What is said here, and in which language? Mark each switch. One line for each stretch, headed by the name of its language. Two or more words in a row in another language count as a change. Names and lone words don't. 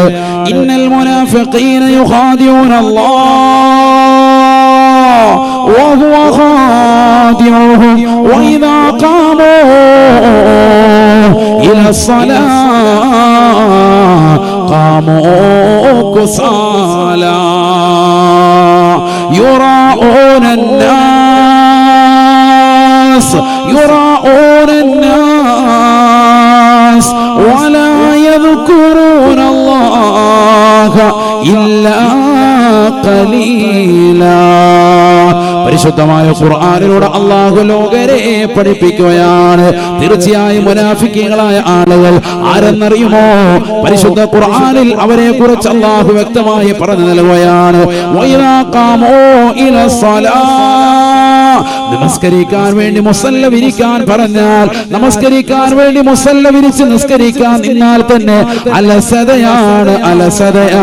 Arabic: إن المنافقين يخادعون الله وهو خادعهم وإذا قاموا إلى الصلاة قاموا كسالى يراؤون الناس ولا يذكرون الله إلا قليلا.
Malayalam: പരിശുദ്ധമായ ഖുർആനിലൂടെ അല്ലാഹു ലോകരെ പഠിപ്പിക്കുകയാണ്. തീർച്ചയായും മുനാഫിക്കുകളായ ആളുകൾ ആരെന്നറിയുമോ? പരിശുദ്ധ ഖുർആനിൽ അവരെ കുറിച്ച് അല്ലാഹു വ്യക്തമായി പറഞ്ഞു നൽകുകയാണ്.
Arabic: وإذا قاموا إلى الصلاة,
Malayalam: നമസ്കരിക്കാൻ വേണ്ടി മുസല്ല വിരിക്കാൻ പറഞ്ഞാൽ, നമസ്കരിക്കാൻ വേണ്ടി മുസല്ല വിരിച്ച് നിസ്കരിക്കാൻ നിന്നാൽ തന്നെ അലസതയാണ്, അലസതയാ.